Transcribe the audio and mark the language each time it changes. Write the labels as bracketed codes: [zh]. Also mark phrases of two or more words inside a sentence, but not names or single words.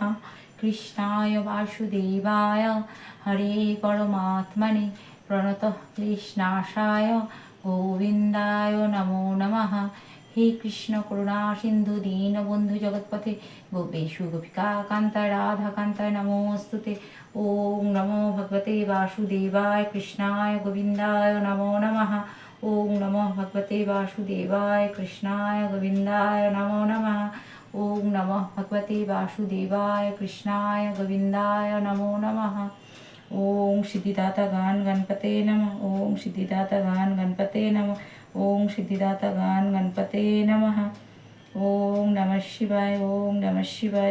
[sa] কৃষ্ণায় বাসুদেবায় হরে পরমাত্মনে প্রণতঃ ক্লেশনাশায় গোবিন্দায় নমো নমঃ। হে কৃষ্ণ করুণা সিন্ধু দীনবন্ধু জগৎপথে গোপেশু গোপিকা কান্তায় রাধা কান্তায় নমোস্তুতে। ওম নমো ভগবতে বাসুদেবায় কৃষ্ণায় গোবিন্দায় নমো নমঃ। ওম নমো ভগবতে বাসুদেবায় কৃষ্ণায় গোবিন্দায় নমো নমঃ। ওম নমো ভগবতে বাসুদেবায় কৃষ্ণায় গোবিন্দায় নমো নমঃ। ওম সিদ্ধিদাতা গান গণপতে নমঃ। ওম সিদ্ধিদাতা গান গণপতে নমঃ। ওম সিদ্ধিদাতা গান গণপতে নমঃ। ওম নমঃ শিবায়। ওম নমঃ শিবায়।